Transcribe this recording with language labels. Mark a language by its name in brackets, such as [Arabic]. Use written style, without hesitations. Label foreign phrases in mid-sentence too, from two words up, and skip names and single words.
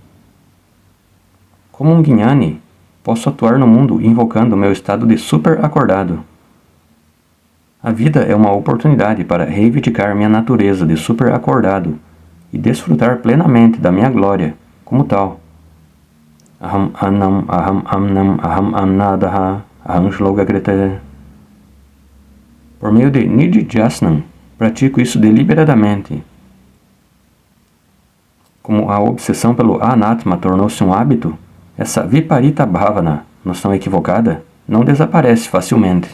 [Portuguese] Como um jnani, posso atuar no mundo invocando meu estado de super acordado. A vida é uma oportunidade para reivindicar minha natureza de super acordado e desfrutar plenamente da minha glória como tal. [Sanskrit] अहम् अन्नम् अहम् अन्नम् अहम् अन्नादः अहं श्लोककृत्. [Portuguese] Por meio de nididhyasana, pratico isso deliberadamente. Como a obsessão pelo anatma tornou-se um hábito, essa [Sanskrit] विपरीत भावना, [Portuguese] noção equivocada, não desaparece facilmente.